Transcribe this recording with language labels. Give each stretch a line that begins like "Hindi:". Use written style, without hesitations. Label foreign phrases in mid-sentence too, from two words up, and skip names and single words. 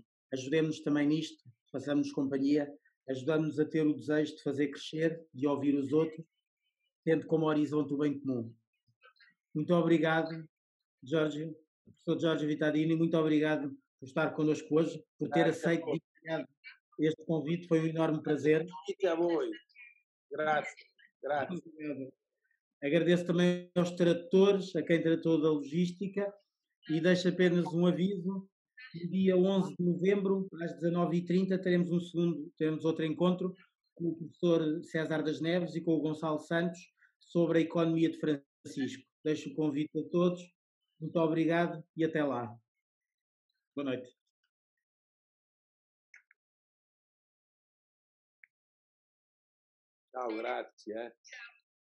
Portuguese: Ajudemos-nos também nisto, façamos companhia, ajudamos-nos a ter o desejo de fazer crescer, de ouvir os outros, tendo como horizonte o bem comum. Muito obrigado, Jorge, professor Jorge Vitadini, muito obrigado por estar connosco hoje, por ter aceito este convite, foi um enorme prazer.
Italian: A voi. Grazie, grazie.
Portuguese: Agradeço também aos tradutores, a quem tratou da logística, e deixo apenas um aviso. No dia 11 de novembro, às 19h30, teremos outro encontro com o professor César das Neves e com o Gonçalo Santos sobre a economia de Francisco. Deixo o convite a todos. Muito obrigado e até lá. Boa noite.
Italian: Ciao, grazie.